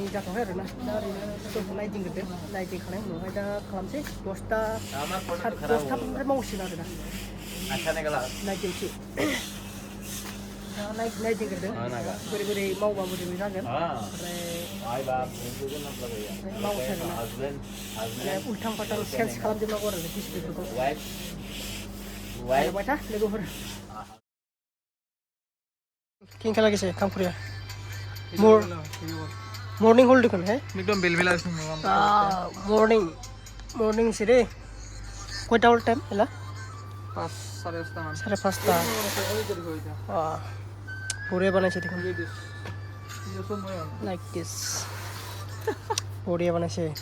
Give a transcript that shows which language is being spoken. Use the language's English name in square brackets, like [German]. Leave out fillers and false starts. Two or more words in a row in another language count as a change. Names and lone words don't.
[Bodo] जाथ'वाखै आरोना दा ओरैनो स्टरखौ नायदिंग्रोदो नायदिंखांनायनि उनावहाय दा खालामसै 10टानिफ्राय मावसिगोन आरोना नायदिंसै दा नायदिंग्रोदो बोरै बोरै मावबा बोरै बोरै जागोन ओमफ्राय मावसै आरोना उल्थां फाल्थां चेन्ज खालामजोबनांगौ आरो डिसप्लेफोरखौ नायबाय था लोगोफोर किनका [Assamese] লাগিছে কাম কৰি মৰ্নিং হ'ল দেখোন হে একদম বেলবেলা মৰ্নিং হৈছে দেই কয়টা হ'ল টাইম এলা 5:30 বঢ়িয়া বনাইছে দেখোন লাইক দিছ বঢ়িয়া বনাইছে